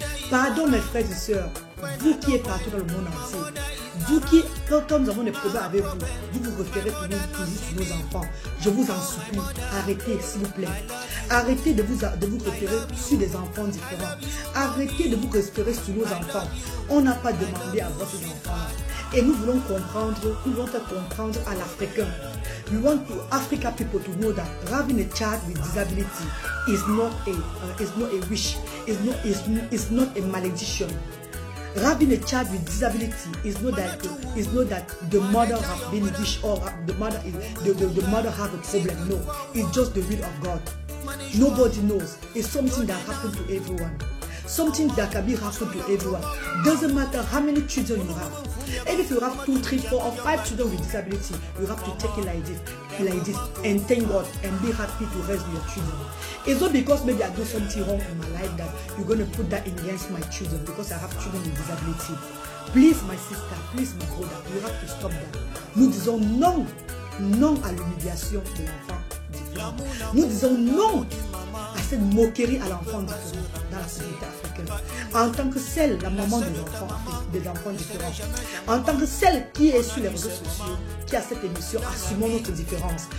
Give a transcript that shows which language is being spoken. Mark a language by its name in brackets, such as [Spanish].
[French] Pardon mes frères et sœurs, vous qui êtes partout dans le monde entier, vous qui, quand nous avons des problèmes avec vous, vous référez toujours sur nos enfants. Je vous en supplie, arrêtez s'il vous plaît. Arrêtez de vous référer sur des enfants différents. Arrêtez de vous référer sur nos enfants. On n'a pas demandé à avoir ces enfants-là. Et nous voulons comprendre, nous voulons faire comprendre à l'Africain. [English] We want to Africa people to know that having a child with disability is not a wish, is not a malediction. Having a child with disability is not that the mother has been wish or the mother have a problem. No, it's just the will of God. Nobody knows. It's something that happens to everyone. Something that can be happen to everyone. Doesn't matter how many children you have. And if you have 2, 3, 4 or 5 children with disability, you have to take it like this and thank God and be happy to raise your children. It's not because maybe I do something wrong in my life that you're going to put that against my children because I have children with disability. Please my sister, please my brother, you have to stop that. [French] Nous disons non, non à l'humiliation de l'enfant différent. Nous disons non à cette moquerie à l'enfant différent dans la société africaine. En tant que celle, la maman des enfants différents, en tant que celle qui est sur les réseaux sociaux, qui a cette émission, assumons notre différence.